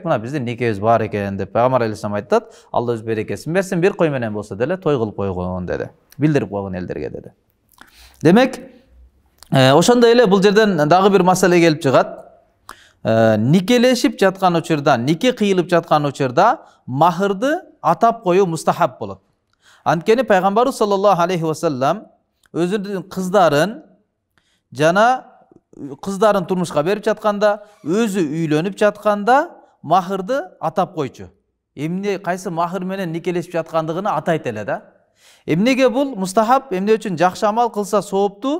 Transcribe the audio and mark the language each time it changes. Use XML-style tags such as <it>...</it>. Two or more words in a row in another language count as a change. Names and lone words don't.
<ky>Мына биздин никебиз бар экен деп пайгамбар алейхиссалам айтат. Алла өз берекесин берсин, бир кой менен болсо деле той кылып койгон деди. Билдирип койгон элдерге деди. Демек, ошондой эле бул жерден дагы бир маселе келип чыгат. Никелешип жаткан учурда, нике кыйылып жаткан учурда махырды атап коюу мустахаб болот. Анткени пайгамбарыбыз</ky> <ar>صلى الله عليه وسلم</ar> <ky>өзүнүн кыздарын жана кыздарын турмушка берип жатканда, өзү үйлөнүп жатканда махырды атап койчу. Эмне кайсы махыр менен никелешип жаткандыгын атайт эле да. Эмнеге бул мустахаб, эмне үчүн жакшы амал кылса сооптуу?</ky>